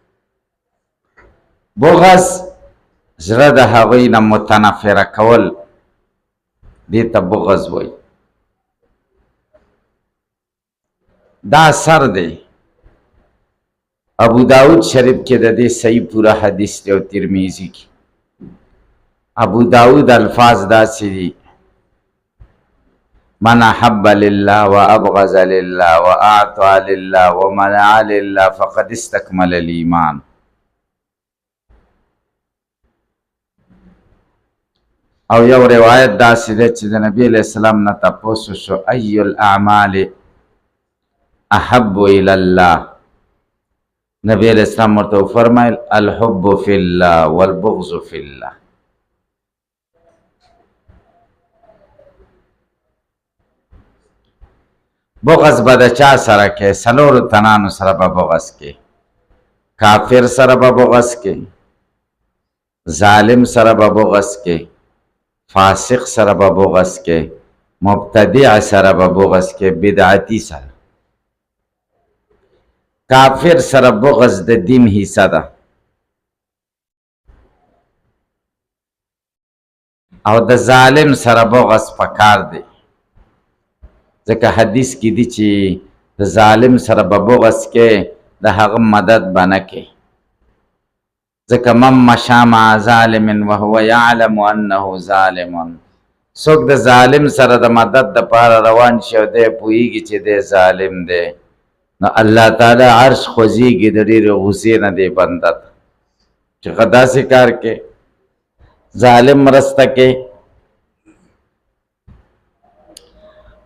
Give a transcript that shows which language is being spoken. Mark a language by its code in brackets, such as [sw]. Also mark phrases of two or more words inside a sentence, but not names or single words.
[ps] بغض زړه د هغوی نه متنفره کول، دې ته بغض وایي. دا سر دی. ابو داود شریف کې د دې صحیح پورا حدیث دی او ترمذی کې. ابو داود الفاظ داسې دي: [ar] من احب لله وابغض لله واعطى لله ومنع لله فقد استكمل الايمان. [ps] او یو روایت داسې ده چې د نبی [ar] علیہ السلام [ps] نه تپوس شو [ar] ای الاعمال احب الى الله. [ps] نبی [ar] علیہ السلام [ps] ورته فرمایل [ar] الحب فی الله والبغض فی الله. [ps] بغض به د چا سره کې؟ څلورو تنانو سره به بغض کې. کافر سره به بغض کې، ظالم سره به بغض کې، فاسق سره به بغض کې، مبتدع سره به بغض کې، بدعتی سره. کافر سره بغض د دین حصہ ده، او د ظالم سره بغض پکار دی. ځکه حدیث کې دی چې د ظالم سره به بغض کې د هغه مدد به نه کې. ځکه [ar] من مشى مع ظالم وهو يعلم انه ظالم، [ps] څوک د ظالم سره د مدد دپاره روان شي او دی پوهېږي چې دی ظالم دی، نو الله تعالی عرش خوځېږي د ډېرې غصې نه دی بنده ته چې ښه داسې کار کې ظالم مرسته کې.